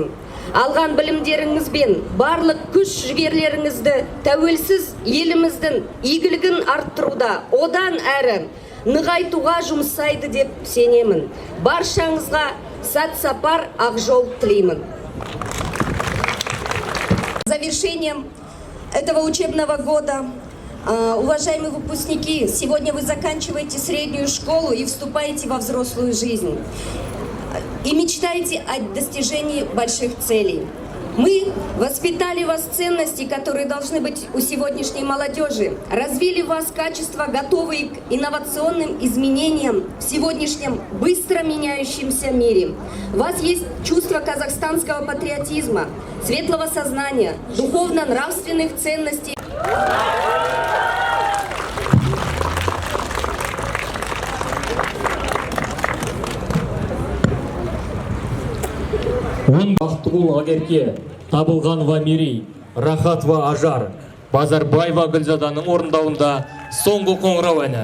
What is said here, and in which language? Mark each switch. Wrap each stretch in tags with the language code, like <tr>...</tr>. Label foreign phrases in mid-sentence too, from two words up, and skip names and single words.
<kk>Алған білімдеріңізбен барлық күш жігерлеріңізді тәуелсіз еліміздің игілігін арттыруда одан әрі нығайтуға жұмсайды деп сенемін. Баршаңызға сәт-сапар ақ жол тілеймін.</kk> <ru>Завершением этого учебного года. Уважаемые выпускники, сегодня вы заканчиваете среднюю школу и вступаете во взрослую жизнь. И мечтаете о достижении больших целей. Мы воспитали вас ценности, которые должны быть у сегодняшней молодежи, развили в вас качества, готовые к инновационным изменениям в сегодняшнем быстро меняющемся мире. У вас есть чувство казахстанского патриотизма, светлого сознания, духовно-нравственных ценностей.</ru> <kk>Бақтығұл Агерке, Табылғанова Мерей, Рахатова Ажар, Базарбаева Гүлзаданың орындауында соңғы қоңырау әні.</kk>